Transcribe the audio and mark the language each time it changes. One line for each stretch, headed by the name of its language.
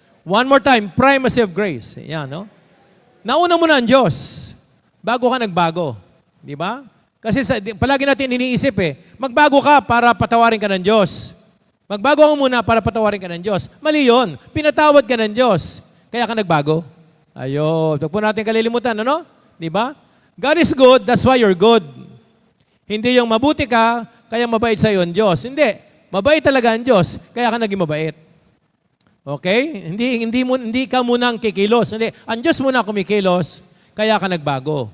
English: One more time, primacy of grace.
Filipino: Yan, no? Nauna mo na ang Diyos bago ka nagbago. Di ba? Kasi palagi natin iniisip eh, magbago ka para patawarin ka ng Diyos. Magbago ka muna para patawarin ka ng Diyos. Mali yun. Pinatawad ka ng Diyos. Kaya ka nagbago. Ayun. Huwag po natin kalilimutan, ano? Di ba?
English: God is good, that's why you're good.
Filipino: Hindi yung mabuti ka, kaya mabait sa iyo ang Diyos. Hindi. Mabait talaga ang Diyos, kaya ka naging mabait. Okay? Hindi ka muna ang kikilos. Hindi. Ang Diyos muna kumikilos, kaya ka nagbago.